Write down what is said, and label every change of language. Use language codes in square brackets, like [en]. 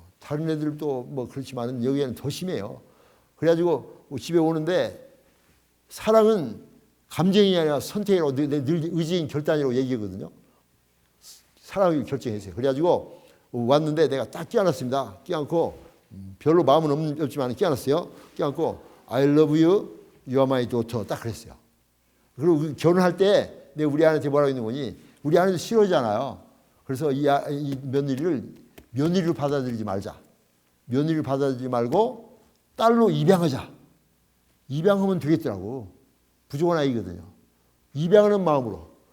[ko] 다른 애들도 그렇지만 여기에는 더 심해요. 그래가지고 집에 오는데 사랑은 감정이 아니라 선택이라고 늘 의지인 결단이라고 얘기하거든요. 사랑을 결정했어요. 그래가지고 왔는데 내가 딱 끼안았습니다. 끼안고 별로 마음은 없지만 끼안았어요. 끼안고 [en] I love you, you are my daughter [ko] 딱 그랬어요. 그리고 결혼할 때 내가 우리 아내한테 뭐라고 했는 거니 우리 아내도 싫어하잖아요. 그래서 이 며느리로 받아들이지 말자. 며느리를 받아들이지 말고 딸로 입양하자. 입양하면 되겠더라고. 부족한 아이거든요. 입양하는 마음으로.